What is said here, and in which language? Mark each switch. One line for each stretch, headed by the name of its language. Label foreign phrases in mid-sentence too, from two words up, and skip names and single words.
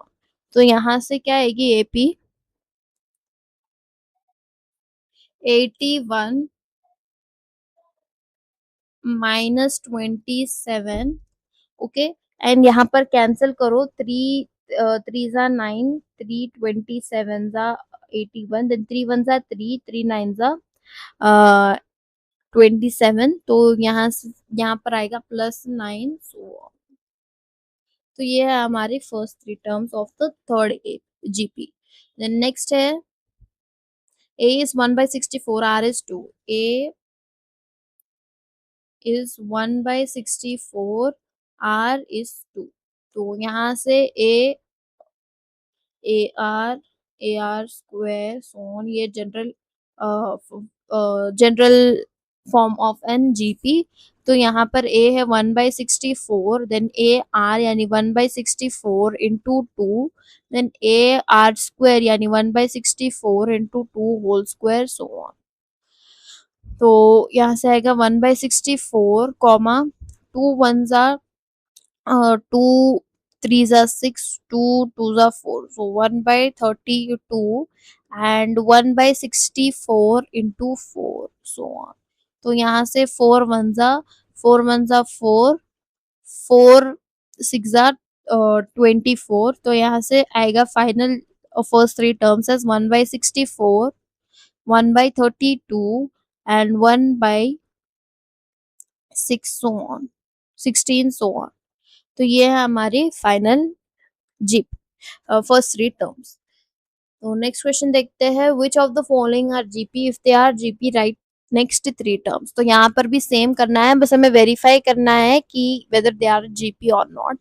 Hindi: तो यहाँ से क्या आएगी एपी 81 -27, ओके, एंड यहाँ पर कैंसिल करो, 3 ज़ा 9 3 27 ज़ा 81, देन 3 1 ज़ा 3 3 9 ज़ा 27, तो यहाँ पर आएगा +9 सो। तो ये है हमारी
English: first three terms of the third GP. then next
Hindi: है
English: a is 1/64, r is 2,
Hindi: a is 1/64, r is 2। तो यहाँ से
English: a r square so on,
Hindi: ये
English: general form of an GP.
Hindi: तो यहाँ पर ए है 1/64, देन
English: a r
Hindi: यानी 1/64 इंटू 2, देन
English: a r square
Hindi: यानी 1/64
English: into 2 whole square so on.
Hindi: तो यहाँ से आएगा 1/64 कॉमा 2 1 ज़ा 2 3 ज़ा 6 2 2 ज़ा 4,
English: so 1/32 and 1/64 into 4 so on।
Hindi: तो यहाँ से 4 1 ज़ा 4 4 6 ज़ा 24, तो यहाँ से आएगा
English: final first three terms as
Hindi: 1/64 1/32
English: and 1/6 so on
Hindi: 16 so on। तो ये है हमारी
English: final GP first three terms.
Hindi: तो
English: next question
Hindi: देखते हैं,
English: which of the following are GP, if they are GP write next three terms.
Hindi: तो यहाँ पर भी सेम करना है, बस हमें वेरीफाई करना है कि
English: whether they are GP
Hindi: और नॉट।